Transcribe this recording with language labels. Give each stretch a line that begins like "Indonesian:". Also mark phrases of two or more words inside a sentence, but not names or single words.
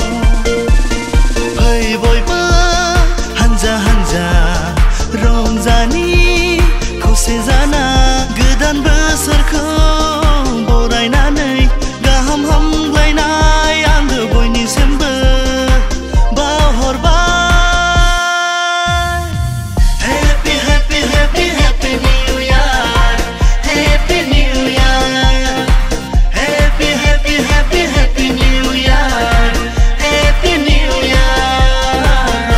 Bodo: फै बयबो हानजा हानजा रंजानि खौसे जाना गोदान बोसोरखौ बरायनानै गाहाम हामलायनाय आंबो बयनिसिमबो बावहरबाय।
English: Happy happy happy happy new year, happy new year, happy happy happy happy new year, happy new year.